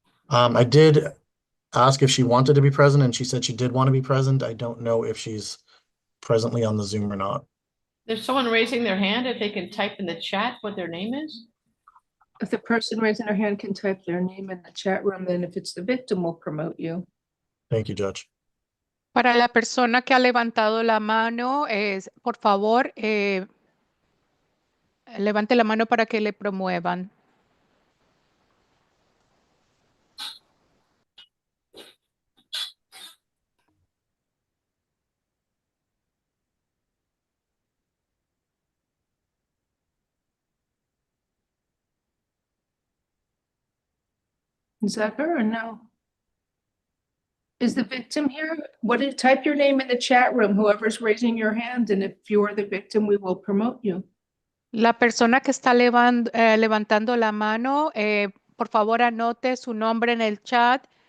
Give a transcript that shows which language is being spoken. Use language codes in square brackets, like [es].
[en] I did ask if she wanted to be present, and she said she did want to be present. I don't know if she's presently on the Zoom or not. There's someone raising their hand. If they can type in the chat what their name is. If the person raising their hand can type their name in the chat room, then if it's the victim, we'll promote you. Thank you, Judge. [es] Para la persona que ha levantado la mano, por favor, levante la mano para que le promuevan. [en] Is that her or no? Is the victim here? Type your name in the chat room, whoever's raising your hand, and if you are the victim, we will promote you. [es] La persona que está levantando la mano, por favor anote su nombre en el chat.